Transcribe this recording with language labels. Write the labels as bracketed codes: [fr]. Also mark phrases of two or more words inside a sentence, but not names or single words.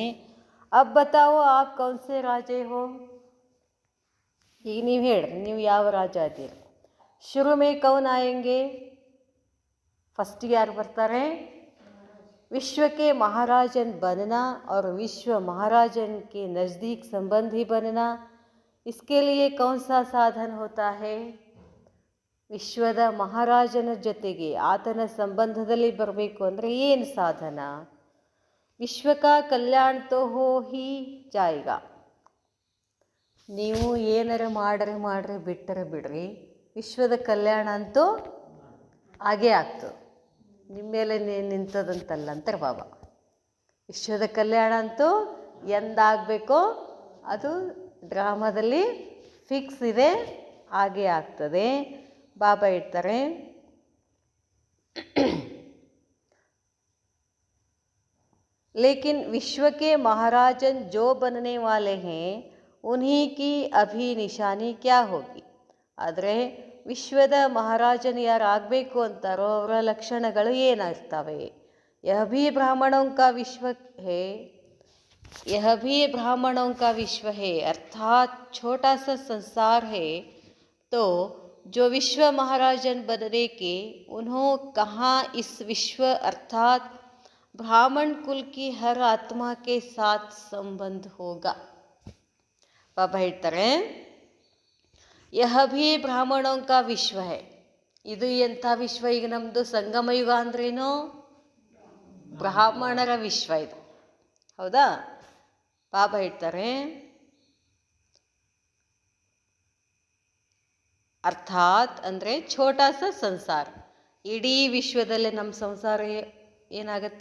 [hi] अब बताओ आप कौन से राजे हो. [kn] ಈಗ ನೀವು ಹೇಳ್ರಿ, ನೀವು ಯಾವ ರಾಜ ಅದ್ದೀರಿ? [hi] शुरू में कौन आएंगे? [kn] ಫಸ್ಟಿಗೆ ಯಾರು ಬರ್ತಾರೆ? [hi] विश्व के महाराजन बनना और विश्व महाराजन के नज़दीक संबंधी बनना, इसके लिए कौन सा साधन होता है? [kn] ವಿಶ್ವದ ಮಹಾರಾಜನ ಜೊತೆಗೆ ಆತನ ಸಂಬಂಧದಲ್ಲಿ ಬರಬೇಕು ಅಂದರೆ ಏನು ಸಾಧನ? [hi] विश्व का कल्याण तो हो ही जाएगा. [kn] ನೀವು ಏನಾರ ಮಾಡ್ರಿ ಬಿಟ್ಟರೆ ಬಿಡ್ರಿ, ವಿಶ್ವದ ಕಲ್ಯಾಣ ಅಂತೂ ಆಗೇ ಆಗ್ತದೆ. ನಿಮ್ಮ ಮೇಲೆ ನಿಂತದಂತಲ್ಲ ಅಂತಾರೆ ಬಾಬಾ. ವಿಶ್ವದ ಕಲ್ಯಾಣ ಅಂತೂ ಎಂದಾಗಬೇಕೋ ಅದು ಡ್ರಾಮಾದಲ್ಲಿ ಫಿಕ್ಸ್ ಇದೆ, ಹಾಗೇ ಆಗ್ತದೆ. ಬಾಬಾ ಹೇಳ್ತಾರೆ [hi] लेकिन विश्व के महाराजन जो बनने वाले हैं उन्हीं की अभी निशानी क्या होगी. [kn] ಆದರೆ ವಿಶ್ವದ ಮಹಾರಾಜನು ಯಾರು ಆಗಬೇಕು ಅಂತಾರೋ ಅವರ ಲಕ್ಷಣಗಳು ಏನಾಗ್ತವೆ? [hi] यह भी ब्राह्मणों का विश्व है, यह भी ब्राह्मणों का विश्व है, अर्थात छोटा सा संसार है. तो जो विश्व महाराजन बनने के उन्हों कहाँ इस विश्व अर्थात ब्राह्मण कुल की हर आत्मा के साथ संबंध होगा. बाबा ಹೇಳ್ತಾರೆ यह भी ब्राह्मणों का विश्व है. [kn] ಇದು ಎಂಥ ವಿಶ್ವ? ಈಗ ನಮ್ಮದು ಸಂಗಮ ಯುಗ ಅಂದ್ರೇನು? ಬ್ರಾಹ್ಮಣರ ವಿಶ್ವ ಇದು, ಹೌದಾ? ಬಾಬಾ ಹೇಳ್ತಾರೆ ಅರ್ಥಾತ್ ಅಂದರೆ [hi] छोटा सा संसार, [kn] ಇಡೀ ವಿಶ್ವದಲ್ಲೇ ನಮ್ಮ ಸಂಸಾರ ಏನಾಗುತ್ತೆ?